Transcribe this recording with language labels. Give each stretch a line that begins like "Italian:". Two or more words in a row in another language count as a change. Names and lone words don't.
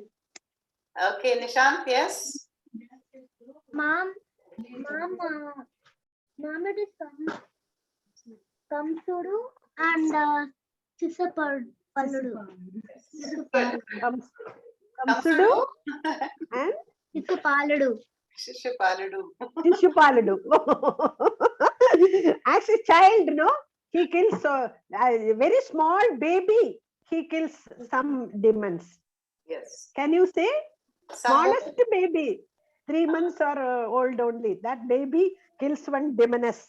English: Okay, Nishant, yes. Mom, it is Kamsudu and Sisapalludu. Good. Kamsudu and Sisapalludu. Shishupaladu. Shishupaladu. As a child, no, he kills a very small baby. He kills some demons. Yes. Can you say? Some Smallest baby, 3 months or old only. That baby kills one demoness.